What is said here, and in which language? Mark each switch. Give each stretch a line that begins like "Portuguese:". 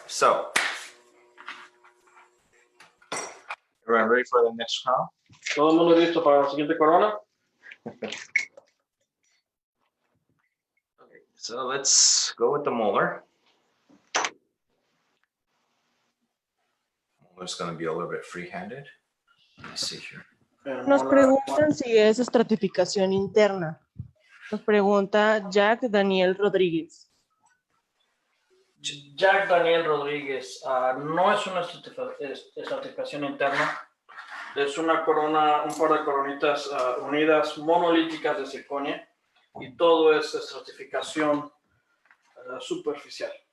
English: So everyone ready for the next round?
Spanish: ¿Todo el mundo listo para la siguiente corona?
English: Okay. So let's go with the molar. Molar's going to be a little bit free-handed. Let me see here.
Spanish: Nos preguntan si es estratificación interna. Nos pregunta Jack Daniel Rodríguez. Jack Daniel Rodríguez, no es una estratificación interna, es una corona, un par de coronitas unidas monolíticas de circonia y todo es estratificación superficial.